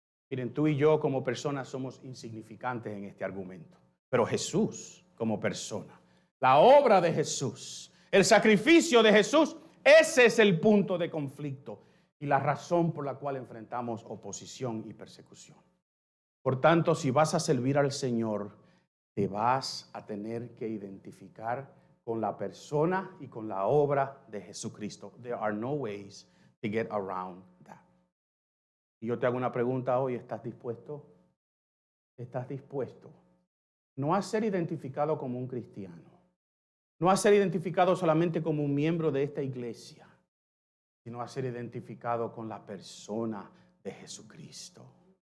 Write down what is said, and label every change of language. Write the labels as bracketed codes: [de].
[es] Miren, tú y yo como personas somos insignificantes en este argumento, pero Jesús como persona, la obra de Jesús, el sacrificio de Jesús, ese es el punto de conflicto y la razón por la cual enfrentamos oposición y persecución. Por tanto, si vas a servir al Señor, te vas a tener que identificar con la persona y con la obra de Jesucristo. [en] There are no ways to get around that. [es] Y yo te hago una pregunta hoy, ¿estás dispuesto? ¿Estás dispuesto? No a ser identificado como un cristiano, no a ser identificado solamente como un miembro de esta iglesia, sino a ser identificado con la persona de Jesucristo.